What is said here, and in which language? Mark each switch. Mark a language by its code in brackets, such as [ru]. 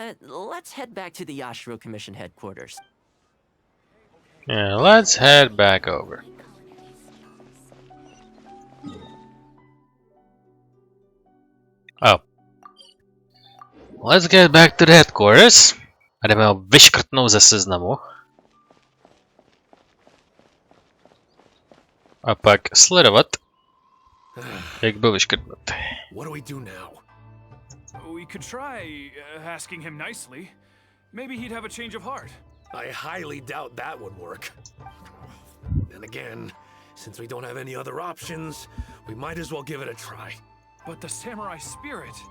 [en] Let's head back to the Yashiro Commission headquarters. Yeah, let's head back over. Oh. Let's get back to the headquarters. [cs] A jdeme ho vyškrtnout ze seznamu. A pak sledovat, jak byl vyškrtnut. [en] What do we do now? We could try asking him nicely. Maybe he'd have a change of heart. I highly doubt that would work. And again, since we don't have any other options, we might as well give it a try. But the samurai spirit.